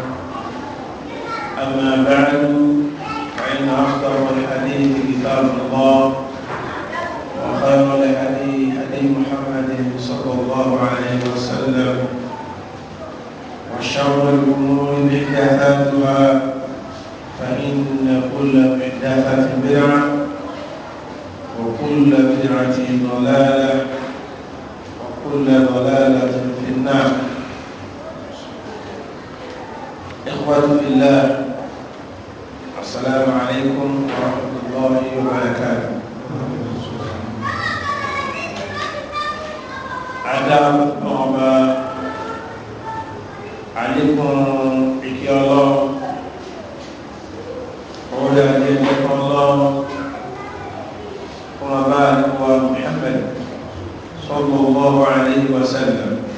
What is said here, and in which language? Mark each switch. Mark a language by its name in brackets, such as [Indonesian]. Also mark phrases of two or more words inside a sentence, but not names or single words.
[Arabic] أما بعد فإن أصدق الحديث كتاب الله وخير الهدي هدي محمد صلى الله عليه وسلم وشر الأمور محدثاتها فإن كل محدثة بدعة وكل بدعة ضلالة وكل ضلالة في النار. إخوة في الله، السلام عليكم ورحمة الله وبركاته. [Yoruba] Adam ọba àlékún ìkẹ́ Ọlọ́run orí àjẹ́jẹ́ Ọlọ́run fún ọba àríwá Muhammad [Arabic] صلى الله عليه وسلم.